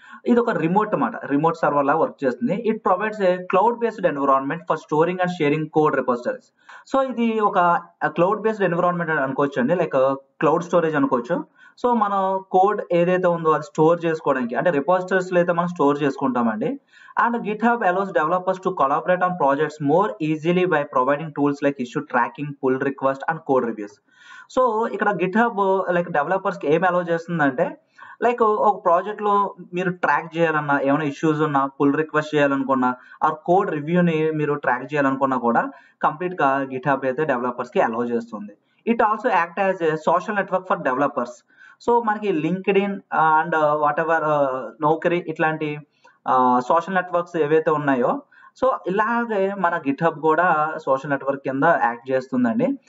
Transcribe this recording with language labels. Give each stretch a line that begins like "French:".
Telugu: ఇది ఒక రిమోట్ అన్నమాట, రిమోట్ సర్వర్ లాగా వర్క్ చేస్తుంది.
English: It provides a cloud based environment for storing and sharing code repositories.
Telugu: So ఇది ఒక క్లౌడ్ బేస్డ్ ఎన్విరాన్మెంట్ అని అనుకోవచ్చు అండి, లైక్ క్లౌడ్ స్టోరేజ్ అనుకోవచ్చు. సో మనం కోడ్ ఏదైతే ఉందో అది స్టోర్ చేసుకోవడానికి, అంటే రిపోజిటరీస్ లో అయితే మనం స్టోర్ చేసుకుంటామండి.
English: And GitHub allows developers to collaborate on projects more easily by providing tools like issue tracking, pull request and code reviews.
Telugu: So ఇక్కడ గిట్ హబ్ లైక్ డెవలపర్స్ కి ఏం అలౌ చేస్తుందంటే, లైక్ ఒక project లో మీరు track చేయాలన్నా, ఏమైనా issues ఉన్నా, పుల్ రిక్వెస్ట్ చేయాలనుకున్నా, ఆ కోడ్ రివ్యూని మీరు ట్రాక్ చేయాలనుకున్నా కూడా కంప్లీట్ గా గిట్ హబ్ అయితే డెవలపర్స్ కి అలౌ చేస్తుంది.
English: It also act as a social network for developers.
Telugu: So మనకి linked in and what ever నౌకరీ ఇట్లాంటి సోషల్ నెట్వర్క్స్ ఏవైతే ఉన్నాయో, సో ఇలాగే మన గిట్ హబ్ కూడా సోషల్ నెట్వర్క్ కింద యాక్ట్ చేస్తుందండి.